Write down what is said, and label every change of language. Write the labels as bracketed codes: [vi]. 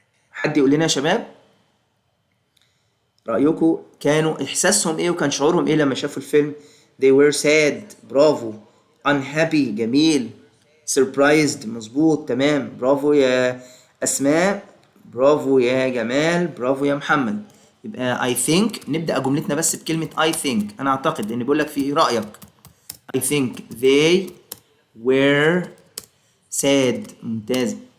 [ar] حد يقول لنا يا شباب رأيكم، كانوا إحساسهم إيه وكان شعورهم إيه لما شافوا الفيلم. [en] they were sad، برافو. unhappy، جميل. surprised، مظبوط، تمام. [ar] برافو يا أسماء، برافو يا جمال، برافو يا محمد. يبقى [en] I think [ar] نبدأ جملتنا بس بكلمة I think. أنا أعتقد لأن بيقول لك في رأيك. [en] I think they were sad، ممتاز.